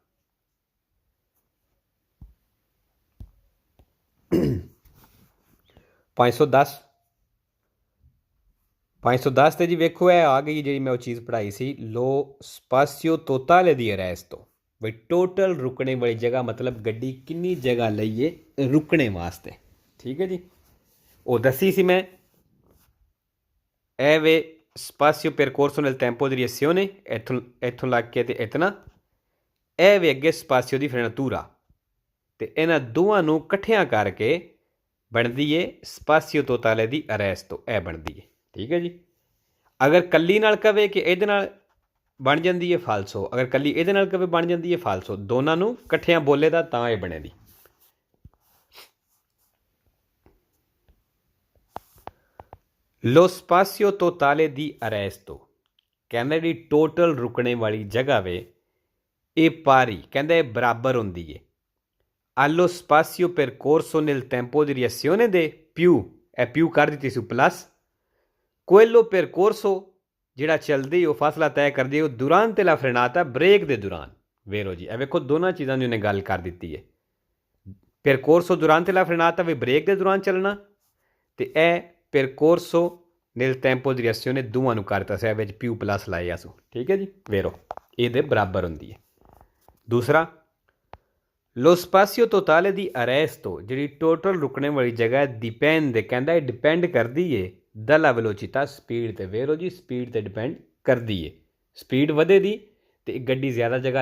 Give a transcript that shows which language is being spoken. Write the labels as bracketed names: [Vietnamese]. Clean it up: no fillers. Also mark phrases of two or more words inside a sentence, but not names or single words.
[Punjabi] 510 ਤੇ ਜੀ ਵੇਖੋ ਇਹ ਆ ਗਈ ਜਿਹੜੀ ਮੈਂ ਉਹ ਚੀਜ਼ ਪੜ੍ਹਾਈ ਸੀ [Italian] lo spazio totale di arresto [Punjabi] ਬਈ ਟੋਟਲ ਰੁਕਣੇ ਵਾਲੀ ਜਗ੍ਹਾ ਮਤਲਬ ਗੱਡੀ ਕਿੰਨੀ ਜਗ੍ਹਾ ਲਈਏ ਰੁਕਣੇ ਵਾਸਤੇ ਠੀਕ ਹੈ ਜੀ ਉਹ ਦੱਸੀ ਸੀ ਮੈਂ ਇਹ ਵੇ [Italian] spazio percorso nel tempo di reazione [Punjabi] ਇੱਥੋਂ ਲੱਗ ਕੇ ਤੇ ਇਤਨਾ ਇਹ ਵੇ ਅੱਗੇ [Italian] spazio di frenatura [Punjabi] ਤੇ ਇਹਨਾਂ ਦੋਵਾਂ ਨੂੰ ਇਕੱਠਿਆਂ ਕਰਕੇ ਬਣਦੀ ਏ [Italian] spazio totale di arresto [Punjabi] ਇਹ ਬਣਦੀ ਏ ਠੀਕ ਹੈ ਜੀ ਅਗਰ ਕੱਲੀ ਨਾਲ ਕਵੇ ਕਿ ਇਹਦੇ ਨਾਲ ਬਣ ਜਾਂਦੀ ਹੈ ਫਾਲਸੋ ਅਗਰ ਕੱਲੀ ਇਹਦੇ ਨਾਲ ਕਵੇ ਬਣ ਜਾਂਦੀ ਹੈ ਫਾਲਸੋ ਦੋਨਾਂ ਨੂੰ ਇਕੱਠਿਆਂ ਬੋਲੇ ਦਾ ਤਾਂ ਇਹ ਬਣੇਦੀ [Italian] lo spazio totale di arresto [Punjabi] ਕਹਿੰਦਾ ਜਿਹੜੀ ਟੋਟਲ ਰੁਕਣੇ ਵਾਲੀ ਜਗ੍ਹਾ ਵੇ ਇਹ ਪਾਰੀ ਕਹਿੰਦਾ ਇਹ ਬਰਾਬਰ ਹੁੰਦੀ ਏ [Italian] allo spazio percorso nel tempo di reazione [Punjabi] ਦੇ ਪਿਊ ਇਹ ਪਿਊ ਕਰ ਦਿੱਤੀ ਸੀ ਪਲੱਸ [Italian] quello percorso [Punjabi] ਜਿਹੜਾ ਚੱਲਦੀ ਉਹ ਫਾਸਲਾ ਤੈਅ ਕਰਦੀ ਉਹ [Italian] durante la frenata [Punjabi] ਬ੍ਰੇਕ ਦੇ ਦੌਰਾਨ ਵੇਰੋ ਜੀ ਇਹ ਵੇਖੋ ਦੋਨਾਂ ਚੀਜ਼ਾਂ ਦੀ ਉਹਨੇ ਗੱਲ ਕਰ ਦਿੱਤੀ ਹੈ [Italian] percorso durante la frenata [Punjabi] ਵੀ ਬ੍ਰੇਕ ਦੇ ਦੌਰਾਨ ਚੱਲਣਾ ਤੇ ਇਹ [Italian] percorso nel tempo di reazione [Punjabi] ਦੋਵਾਂ ਨੂੰ ਕਰਤਾ ਸੀ ਵਿੱਚ ਪਿਊ ਪਲੱਸ ਲਾਇਆ ਸੋ ਠੀਕ ਹੈ ਜੀ ਵੇਰੋ ਇਹਦੇ ਬਰਾਬਰ ਹੁੰਦੀ ਹੈ ਦੂਸਰਾ [Italian] lo spazio totale di arresto [Punjabi] ਜਿਹੜੀ ਟੋਟਲ ਰੁਕਣੇ ਵਾਲੀ ਜਗ੍ਹਾ ਡਿਪੈਂਡ ਕਹਿੰਦਾ ਇਹ ਡਿਪੈਂਡ ਕਰਦੀ ਏ [Italian] dalla velocità [Punjabi] ਸਪੀਡ ਤੇ ਵੇਰੋ ਜੀ ਸਪੀਡ ਤੇ ਡਿਪੈਂਡ ਕਰਦੀ ਏ ਸਪੀਡ ਵਧੇ ਦੀ ਤੇ ਗੱਡੀ ਜ਼ਿਆਦਾ ਜਗ੍ਹਾ